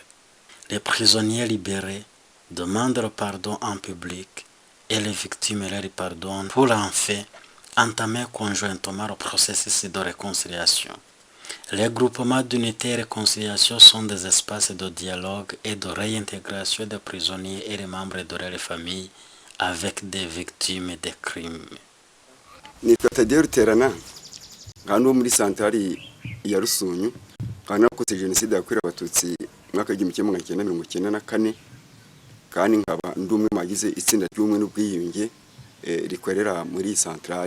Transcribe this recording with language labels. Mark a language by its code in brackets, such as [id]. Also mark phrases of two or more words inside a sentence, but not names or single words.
[fr] Les prisonniers libérés demandent le pardon en public et les victimes leur pardonnent pour en fait entamer conjointement le processus de réconciliation. Les groupements d'unité et réconciliation sont des espaces de dialogue et de réintégration des prisonniers et les membres de leurs familles avec des victimes des crimes. [rw] Nitwa Tadeo Ruterana hano muri santari ya Rusunyu kandi nakoze jenoside yakorewe abatutsi mwaka w'1994 kandi nkaba ndumwe magize itsinda ry'umwe n'ubwiyunge rikorera muri santrali.